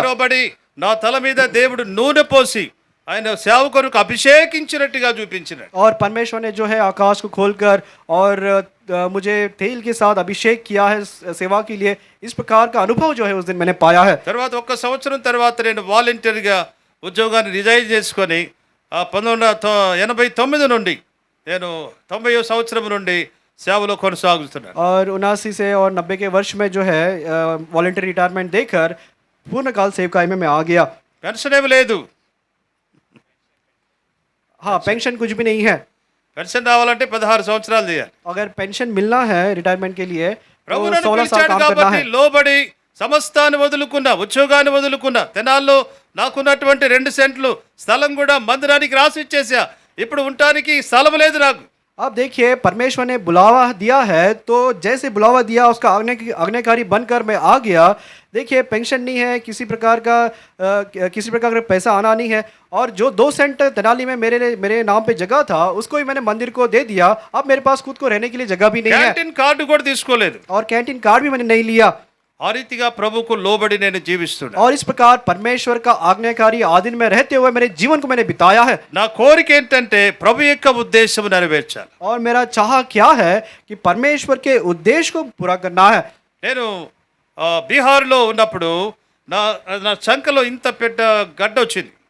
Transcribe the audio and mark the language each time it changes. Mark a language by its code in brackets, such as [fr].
[te] తెరవబడి నా తల మీద దేవుడు నూనె పోసి ఆయన సేవకునికి అభిషేకించినట్టుగా చూపించినాడు. [hi] और परमेश्वर ने जो है आकाश को खोलकर और मुझे तेल के साथ अभिषेक किया है सेवा के लिए। इस प्रकार का अनुभव जो है उस दिन मैंने पाया है। [te] తర్వాత 1 సంవత్సరం తర్వాత నేను వాలంటీర్గా ఉద్యోగాన్ని రిజైన్ చేసుకొని 1989 నుండి నేను 90వ సంవత్సరం నుండి సేవలో కొనసాగుతున్నాను. [hi] और 79 से और 90 के वर्ष में जो है वॉलंटियर रिटायरमेंट देकर पूर्णकाल सेवकाई में मैं आ गया। [te] పెన్షన్ ఏమి లేదు. [hi] हाँ, पेंशन कुछ भी नहीं है। [te] పెన్షన్ రావాలంటే 16 సంవత్సరాలు చేయాలి. [hi] अगर पेंशन मिलना है रिटायरमेंट के लिए [te] ప్రభు [hi] तो [te] నన్ను [hi] 16 साल [te] పిలిచాడు [hi] काम करना [te] కాబట్టి [hi] है। [te] లోబడి సమస్తాన్ని వదులుకున్నా, ఉద్యోగాన్ని వదులుకున్నా, తెనాల్లో నాకున్నటువంటి 2 సెంట్లు స్థలం కూడా మందిరానికి రాసి ఇచ్చేసా. ఇప్పుడు ఉండటానికి స్థలం లేదు నాకు. [hi] अब देखिए परमेश्वर ने बुलावा दिया है, तो जैसे बुलावा दिया उसका आज्ञाकारी बनकर मैं आ गया। देखिए पेंशन नहीं है, किसी प्रकार का पैसा आना नहीं है। और जो 2 सेंट तेनाली में मेरे नाम पे जगह था, उसको ही मैंने मंदिर को दे दिया। अब मेरे पास खुद को रहने के लिए जगह भी नहीं है [te] క్యాంటీన్ కార్డు కూడా తీసుకోలేదు. [hi] और कैंटीन कार्ड भी मैंने नहीं लिया। [te] ఆ రీతిగా ప్రభుకు లోబడి నేను జీవిస్తున్నా. [hi] और इस प्रकार परमेश्वर का आज्ञाकारी आधीन में रहते हुए मेरे जीवन को मैंने बिताया है। [te] నా కోరిక ఏంటంటే ప్రభు యొక్క ఉద్దేశం నెరవేర్చాలి. [hi] और मेरा चाह क्या है कि परमेश्वर के उद्देश्य को पूरा करना है। [te] నేను బీహార్లో ఉన్నప్పుడు నా చంకలో ఇంత పెద్ద గడ్డ వచ్చింది.